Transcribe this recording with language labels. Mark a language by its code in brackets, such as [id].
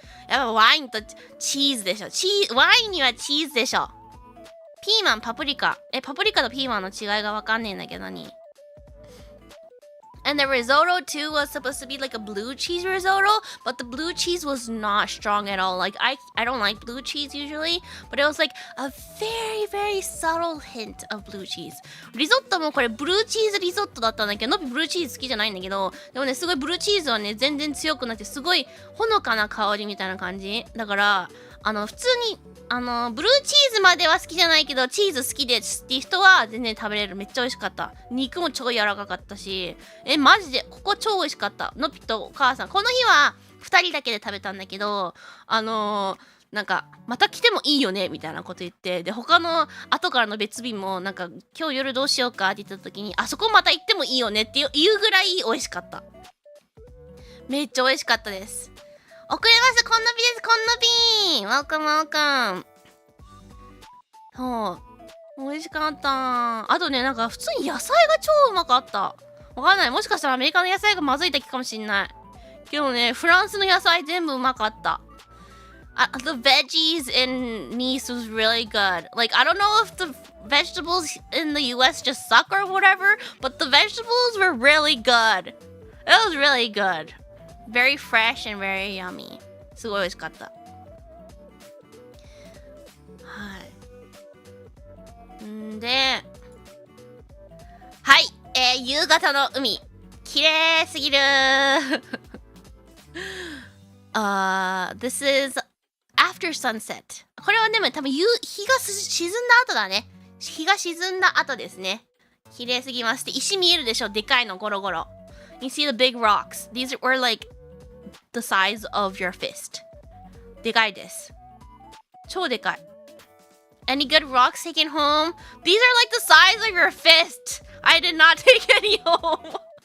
[ja] やっぱワインとチーズでしょ。ワインにはチーズでしょ。ピーマン、パプリカ。パプリカとピーマンの違いがわかんねえんだけど何？ [en] And the risotto too was supposed to be like a blue cheese risotto, but the blue cheese was not strong at all. Like I don't like blue cheese usually, but it was like a very very subtle hint of blue cheese. [ja] リゾットもこれブルーチーズリゾットだったんだけど、ノビブルーチーズ好きじゃないんだけど、でもねすごいブルーチーズはね全然強くなってすごいほのかな香りみたいな感じ。だから普通にブルーチーズまでは好きじゃないけどチーズ好きですっていう人は全然食べれる。めっちゃ美味しかった。肉も超柔らかかったし、マジでここ超美味しかった。のぴとお母さんこの日は2人だけで食べたんだけど、なんかまた来てもいいよねみたいなこと言って、で他の後からの別便もなんか今日夜どうしようかって言った時にあそこまた行ってもいいよねっていうぐらい美味しかった。めっちゃ美味しかったです。遅れました。こんなびです。こんなびー。Welcome。そう。美味しかった。あとね、なんか普通に野菜が超うまかった。わかんない。もしかしたらアメリカの野菜がまずいだけかもしんない。けどね、フランスの野菜全部うまかった。 [en] The veggies in Nice was really good. Like, I don't know if the vegetables in the US just suck or whatever, but the vegetables were really good. It was really good.Very fresh and very yummy. [ja] すごい美味しかった。はい。んで、はい、夕方の海、綺麗すぎる。 [en] This is after sunset. [ja] これはね、多分日が沈んだ後だね。日が沈んだ後ですね。綺麗すぎます。で、石見えるでしょ、でかいのゴロゴロ。 [en] You see the big rocks. These were like the size of your fist. [ja] でかいです。超でかい。 [en] Any good rocks taken home? These are like the size of your fist. I did not take any home.